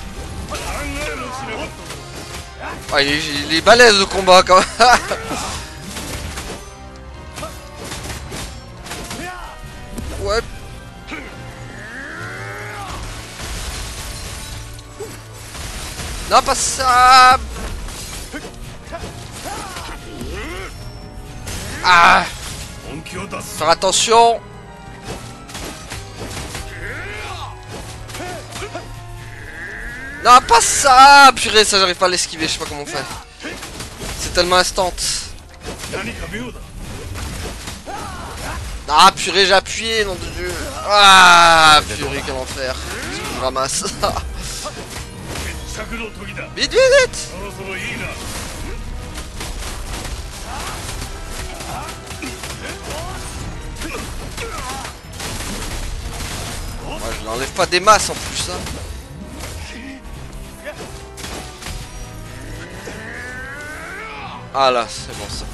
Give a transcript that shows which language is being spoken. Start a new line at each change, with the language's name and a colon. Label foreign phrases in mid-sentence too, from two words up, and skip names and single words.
French: Oh, il est balèze au combat quand même. Ouais. Non, pas ça. Ah,
Japanese: 本気を出す
French: faire attention. Non, pas ça. Purée, ça j'arrive pas à l'esquiver, je sais pas comment on fait. C'est tellement instant.
Japanese: 何か妙だ
French: Ah purée, j'ai appuyé, nom de Dieu. Ah purée, comment faire? Je me ramasse.
Japanese: 決着の時だ
French: Vite, vite, vite.
Japanese: そろそろいいな
French: Moi, je l'enlève pas des masses en plus, hein. Ah là, c'est bon ça.